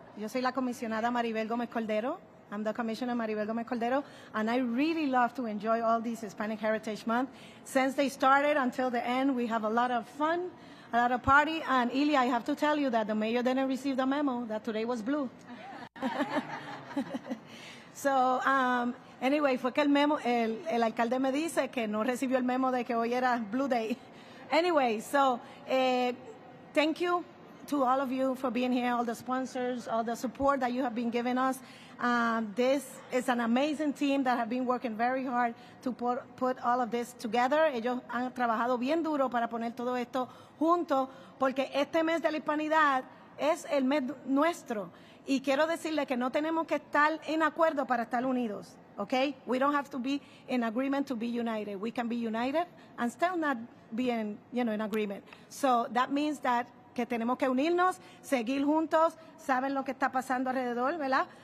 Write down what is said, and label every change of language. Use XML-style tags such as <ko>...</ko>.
<es>Yo soy la comisionada Maribel Gómez Cordero.</es> <en>I'm the Commissioner Maribel Gómez Cordero, and I really love to enjoy all these Hispanic Heritage Month. Since they started until the end, we have a lot of fun, a lot of party, and Ilya, I have to tell you that the mayor didn't receive the memo that today was blue. So, anyway,</en> <es>fue que el alcalde me dice que no recibió el memo de que hoy era Blue Day.</es> <en>Anyway, so thank you to all of you for being here, all the sponsors, all the support that you have been giving us. This is an amazing team that have been working very hard to put all of this together.</en> <es>Ellos han trabajado bien duro para poner todo esto junto, porque este mes de la hispanidad es el mes nuestro. Y quiero decirle que no tenemos que estar en acuerdo para estar unidos, okay?</es> <en>We don't have to be in agreement to be united. We can be united and still not be in agreement. So that means that</en> <es>que tenemos que unirnos, seguir juntos, saben lo que está pasando alrededor, ¿verdad?</es>